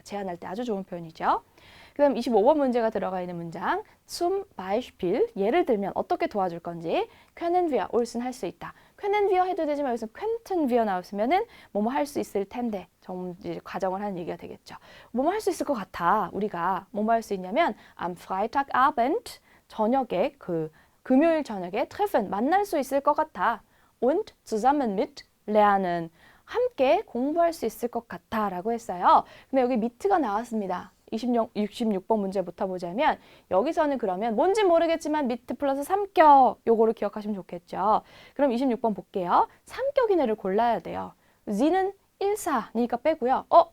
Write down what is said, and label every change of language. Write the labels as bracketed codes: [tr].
[ko] 제안할 때 아주 좋은 표현이죠. 그다음 25번 문제가 들어가 있는 문장 [de] zum Beispiel, [ko] 예를 들면 어떻게 도와줄 건지 können wir, 옳은 할 수 있다. können wir 해도 되지만 여기서 könnten wir 나왔으면은 뭐뭐 할 수 있을 텐데 좀 이제 과정을 하는 얘기가 되겠죠. 뭐뭐 할 수 있을 것 같아. 우리가 뭐뭐 할 수 있냐면 [de] am Freitagabend, [ko] 저녁에 금요일 저녁에 treffen, 만날 수 있을 것 같아. [de] und zusammen mit lernen. [ko] 함께 공부할 수 있을 것 같아 라고 했어요. 근데 여기 mit가 나왔습니다. 66번 문제부터 보자면 여기서는 그러면 뭔지 모르겠지만 mit 플러스 3격 요거를 기억하시면 좋겠죠. 그럼 26번 볼게요. 3격 이내를 골라야 돼요. Z는 1사니까 빼고요.